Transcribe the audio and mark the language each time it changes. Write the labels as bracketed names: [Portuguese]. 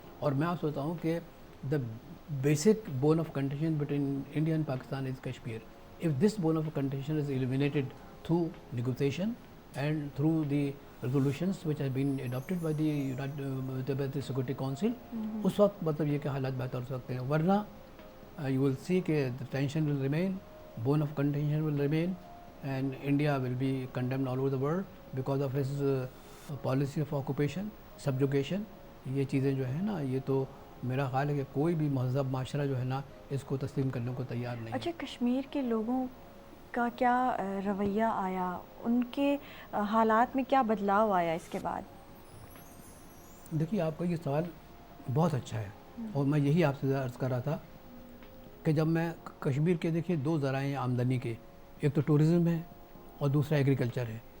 [Urdu] اور میں آپ سوچتا ہوں کہ [English] The basic bone of contention between India and Pakistan is Kashmir. If this bone of contention is eliminated through negotiation and through the resolutions which have been adopted by the Security Council, [Urdu] اس وقت مطلب یہ کہ حالات بہتر ہو سکتے ہیں. [English] ورنہ you will see کہ the tension will remain, bone of contention will remain, and India will be condemned all over the world because of his policy of occupation, subjugation. [Urdu] یہ چیزیں جو ہے نا, یہ تو میرا خیال ہے کہ کوئی بھی مہذب معاشرہ جو ہے نا اس کو تسلیم کرنے کو تیار نہیں. اچھا, کشمیر کے لوگوں کا کیا رویہ آیا, ان کے حالات میں کیا بدلاؤ آیا اس کے بعد؟ دیکھیے, آپ کا یہ سوال بہت اچھا ہے, اور میں یہی آپ سے عرض کر رہا تھا کہ جب میں کشمیر کے دیکھیے 2 ذرائع آمدنی کے, ایک تو ٹورزم ہے اور دوسرا ایگریکلچر ہے.